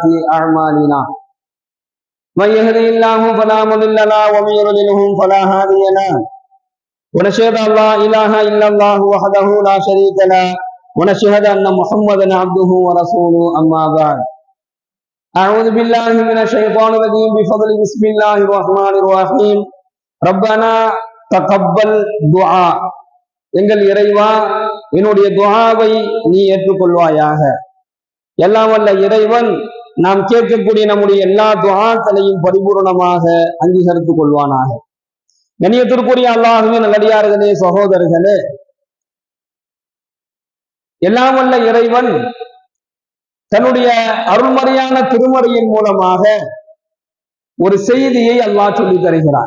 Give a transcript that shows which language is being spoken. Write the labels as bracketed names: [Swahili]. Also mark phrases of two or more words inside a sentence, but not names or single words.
[Arabic] أعمالنا من يهده الله فلا مضل له ومن يضلل فلا هادي له ونشهد أن لا إله إلا الله وحده لا شريك له ونشهد أن محمدا عبده ورسوله أما بعد أعوذ بالله من الشيطان الرجيم بفضل بسم الله الرحمن الرحيم ربنا تقبل دعاء. [Tamil] எங்கள் இறைவா, என்னுடைய துஆவை நீ ஏற்றுக்கொள்வாயாக. எல்லாம் வல்ல இறைவன் நாம் கேட்கக்கூடிய நம்முடைய எல்லா துஆக்களையும் பரிபூர்ணமாக அங்கீகரித்துக் கொள்வானாக. கண்ணியத்திற்குரிய அல்லாஹ்வின் நல்லடியார்களே, சகோதரர்களே, எல்லாம் வல்ல இறைவன் தன்னுடைய அருள்மறையான திருமறையின் மூலமாக ஒரு செய்தியை அல்லாஹ் சொல்லி தருகிறான்.